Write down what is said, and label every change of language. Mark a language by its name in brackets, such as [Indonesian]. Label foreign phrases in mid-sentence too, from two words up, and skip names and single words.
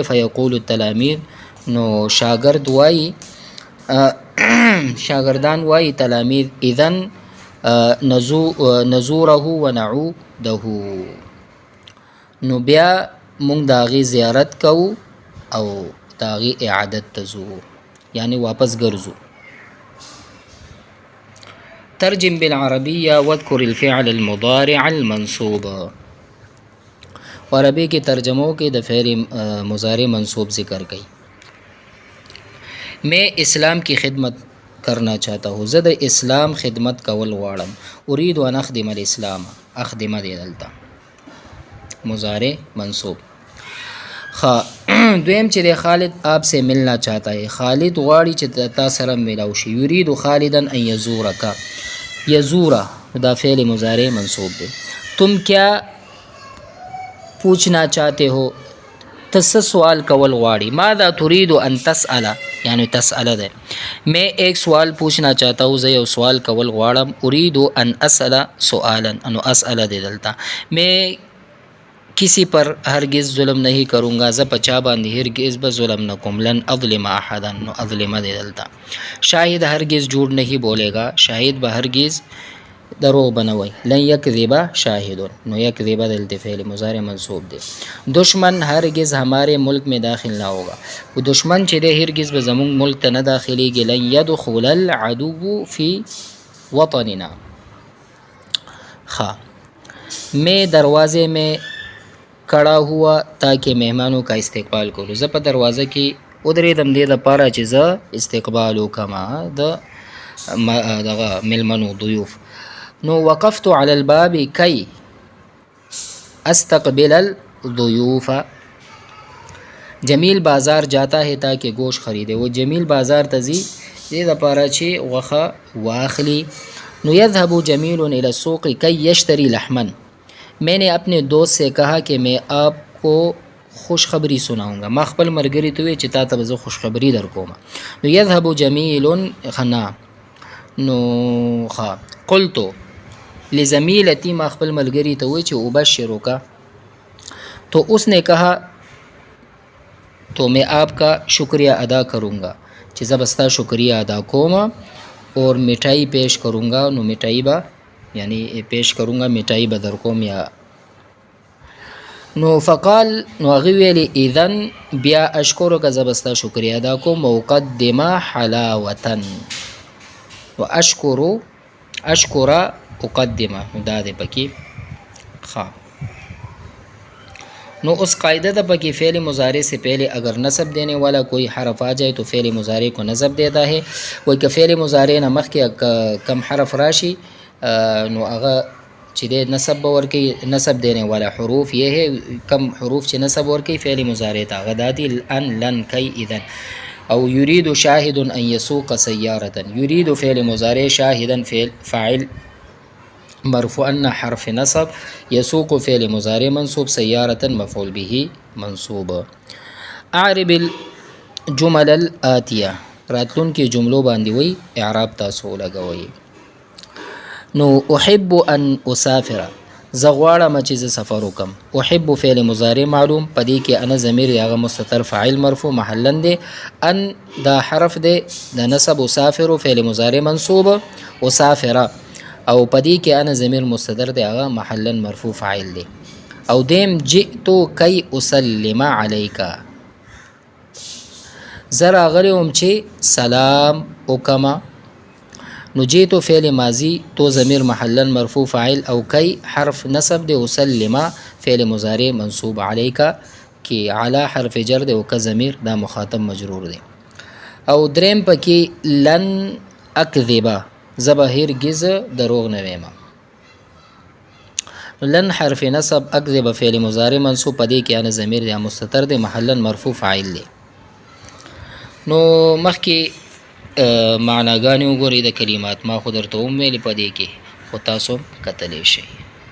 [Arabic] فیقول التلاميذ، [Pashto] نو شاگرد وای شاگردان وای تلاميذ [Arabic] اذن نزوره ونعوده، [Pashto] نو بیا مونږ د هغې زیارت کوو او د هغې اعادت ته ځو، یعنی واپس ګرځو. [Arabic] ترجم بالعربیه واذکر الفعل المضارع المنصوب. [Pashto] عربی کې ترجمو کې د فعل مضارع منصوب ذکر کړي. [Urdu] میں اسلام کی خدمت کرنا چاہتا ہوں، [Pashto] زه د اسلام خدمت کول غواړم. [Arabic] اريد ان اخدم الاسلام، اخدمه [Pashto] دی دلته [Arabic] مضارع منصوب. [Pashto] دویم چې د [Urdu] خالد آپ سے ملنا چاہتا ہے، [Pashto] خالد غواړي چې تا سره ملاو شي. [Arabic] یرید خالدا ان یزورک، یزورا [Pashto] دا فعل مضارع منصوب دی. [Urdu] تم کیا پوچھنا چاہتے ہو، [Pashto] تس سوال کول غواړي. [Arabic] ماذا تريد ان تسأل، [Pashto] یعنی تسأل ده. [Urdu] میں ایک سوال پوچھنا چاہتا ہوں، [Pashto] زه یو سوال کول غواړم. [Arabic] اريد ان اسأل سؤالا، [Pashto] انو اسأل دی دلته. [Urdu] میں کسی پر ہرگز ظلم نہیں کروں گا، [Pashto] زه په چا باندې هرگز به ظلم نه کوم. [Arabic] لن اظلم احدا، [Pashto] نو اظلم دی دلته. [Urdu] شاهد ہرگز جھوٹ نہیں بولے گا، [Pashto] شاهد به ہرگز دروغ بنوي. [Arabic] لن یکذب شاهد، [Pashto] نو یکذب دلته فعل مضارع منصوب دی. [Urdu] دشمن ہرگز ہمارے ملک میں داخل نہ ہوگا، [Pashto] وہ دشمن چې دی هرگز به زمونږ ملک ته نه داخلیږي. [Arabic] لن يدخل العدو فی وطننا. [Urdu] میں دروازے میں کڑا ہوا تاکہ مہمانوں کا استقبال [Pashto] کولو، زه په دروازه کې ودرېدم دې دپاره چې زه استقبال وکړم دغه مېلمنو ضیوف. [Arabic] نو وقفت على الباب کی استقبل الضیوف. [Urdu] جمیل بازار جاتا ہے تاکہ گوشت خریدے، [Pashto] وہ جمیل بازار ته ځي دې دپاره چې غوښه واخلي. [Arabic] نو یذهب جمیل الى السوق کی یشتری لحما. [Urdu] میں نے اپنے دوست سے کہا کہ میں آپ کو خوشخبری سناؤں گا. [Pashto] ما خپل ملګري ته وویل چې تا ته به زه خوشخبري در کوم. نو [Arabic] یذهب جمیل خنا، [Pashto] نو [Arabic] قلت لزمیلتی، [Pashto] ما خپل ملګري ته وویل چې ابشرک، [Urdu] تو اس نے کہا تو میں آپ کا شکریہ ادا کروں گا، [Pashto] چې زه به ستا شکریہ ادا کوم. [Urdu] اور مٹھائی پیش کروں گا، نو مٹھائی با یعنی پیش کروں گا، [Pashto] مٹھائی به در کوم. یا نو فقال، نو هغې ویلې اذن بیا اشکرک، زه به ستا شکریہ ادا کوم. [Arabic] وقدم حلاوة، و اشکر اقدم، [Pashto] نو دا دی پکې. [Urdu] نو اس قاعدہ [Pashto] دا پکی [Urdu] فعل مضارع سے پہلے اگر نصب دینے والا کوئی حرف آ جائے تو فعل مضارع کو نصب دیتا ہے. وہی کہ [Pashto] فعل مضارع نه مخکې کم حرف راشي نو هغه چې دی نصب ورکی. [Urdu] نصب دینے والا حروف یہ ہے، [Pashto] کم حروف چې نصب ورکی فعل مضارع تا هغه دا دي [Arabic] ان، لن، کی، اذن. او یرید شاهد ان یسوق سیارة، یرید فعل مضارع، شاهدا فاعل مرفوعا حرف نصب، يسوق فعل مضارع منصوب، سيارة مفعول به منصوب. اعرب الجمل الآتیه، [Pashto] راتلون کې جملو باندې وی اعراب تاسو لګوي. نو [Arabic] احب ان اسافر، [Pashto] زه غواړم چې زه سفر وکم. احب فعل مضارع معلوم، پدې کې انا ضمیر هغه مستتر فاعل مرفوع محلا دی. ان دا حرف دی د نصب. اسافر فعل مضارع منصوب، اسافر او پدې کې انا ضمیر مستتر دی هغه محلا مرفوع فاعل دی. او دیم [Arabic] جئتو کی اسلم علیک، [Pashto] زه راغلی وم چې سلام وکما. نو جئتو فعل ماضی، تو ضمیر محلا مرفوع فاعل، او کی حرف نصب دی. اسلم فعل مضارع منصوب، علیک کی علی حرف جر دی، او کا ضمیر دا مخاطب مجرور دی. او دریم پکې [Arabic] لن اکذبا، [Pashto] زه به هرگز دروغ نه ویم. لن حرف نصب، اکذب فعل مضارع منصوب، پدې کې انا ضمیر دی مستتر دی محلا مرفوع فاعل دی. نو مخکې معناګانې وګورئ د کلمات، ما خو درته وم ویلې پدې کې، خو تاسو کتلی شئ.